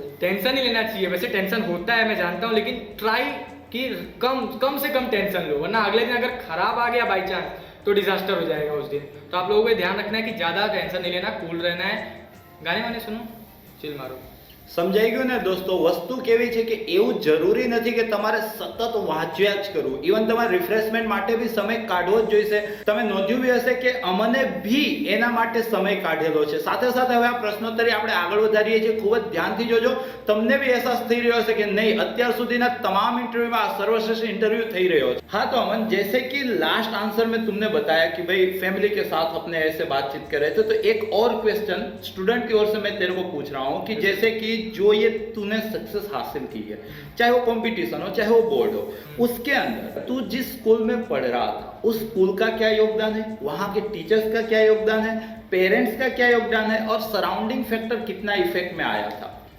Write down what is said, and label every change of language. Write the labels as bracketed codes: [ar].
[hi] Tension ही लेना चाहिए, वैसे टेंशन होता है मैं जानता हूँ, लेकिन ट्राई कि कम से कम टेंशन लो, वरना अगले दिन अगर खराब आ गया बाई चांस तो डिजास्टर हो जाएगा उस दिन। तो आप लोगों को ध्यान रखना है कि ज़्यादा टेंशन नहीं लेना, कूल रहना है, गाने वाने सुनो, चिल मारो। [gu] સમજાઈ ગયું ને દોસ્તો? વસ્તુ કેવી છે કે એવું જરૂરી નથી કે તમારે સતત વાંચ્યા જ કરવું, ઇવન તમારે રિફ્રેશમેન્ટ માટે બી સમય કાઢવો જ જોઈશે। તમે નોંધ્યું બી હશે કે અમને બી એના માટે સમય કાઢેલો છે। સાથે સાથે હવે આ પ્રશ્નોત્તરી આપણે આગળ વધારીએ છીએ, ખૂબ જ ધ્યાનથી જોજો, તમને બી અહેસાસ થઈ રહ્યો હશે કે નહીં અત્યાર સુધીના તમામ इंटरव्यूમાં આ सर्वश्रेष्ठ इंटरव्यू થઈ રહ્યો છે। [hi] हाँ तो अमन, जैसे कि लास्ट आंसर में तुमने बताया कि भाई फैमिली के साथ अपने ऐसे बातचीत कर रहे थे, तो एक और क्वेश्चन स्टूडेंट की ओर से मैं तेरे को पूछ रहा हूँ कि जैसे कि जो ये तूने सक्सेस हासिल की है, चाहे वो कंपटीशन हो चाहे वो बोर्ड हो, उसके अंदर तू जिस स्कूल में पढ़ रहा था उस स्कूल का क्या योगदान है, वहाँ के टीचर्स का क्या योगदान है, पेरेंट्स का क्या योगदान है, और सराउंडिंग फैक्टर कितना इफेक्ट में आया था?